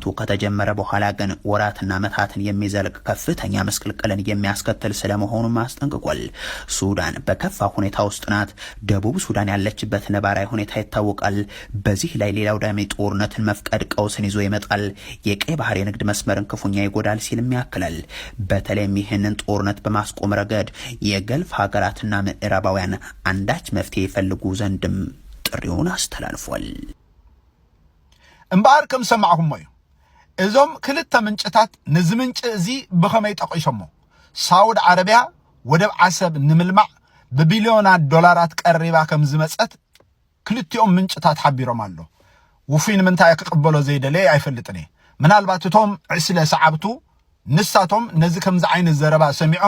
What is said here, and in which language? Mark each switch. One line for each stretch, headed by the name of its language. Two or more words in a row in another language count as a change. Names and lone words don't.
Amharic: ከተጀመረ በኋላ ግን ወራትና ዓመታትን የሚዘልቅ ከፍተኛ መስቀልቀልን የሚያስከትል ስለመሆኑ አስጠንቅቋል። ሱዳን በከፋ ሁኔታ ውስጥ ናት። ደቡብ ሱዳን ያለችበት ነባራዊ ሁኔታ ይታወቃል። በዚህ ላይ ሌላው ዳሜ ጦርነትን መፍቀድ ቀውስን ይዞ ይመጣል፣ የቀይ ባህር የንግድ መስመርን ክፉኛ ይጎዳል ሲልም ያክላል። በተለይም ይህንን ጦርነት በማስቆም ረገድ የገልፍ ሀገራትና ምዕራባውያን አንዳች መፍትሄ ይፈልጉ ዘንድም ጥሪውን አስተላልፏል።
Tigrinya: እምባር ከም ሰማዕኩም እዩ እዞም ክልተ ምንጭታት ነዚ ምንጭ እዚ ብኸመይ ጠቂሶሞ ሳውዲ ዓረቢያ ወደብ ዓሰብ ንምልማዕ ብቢልዮናት ዶላራት ቀሪባ ከም ዝመፀት ክልቲኦም ምንጭታት ሓቢሮም ኣሎ። ውፊን ምንታይ ክቅበሎ ዘይደለየ ኣይፈልጥን እየ። ምናልባት እቶም ዕስለ ሰዓብቱ ንሳቶም ነዚ ከምዚ ዓይነት ዘረባ ሰሚዖም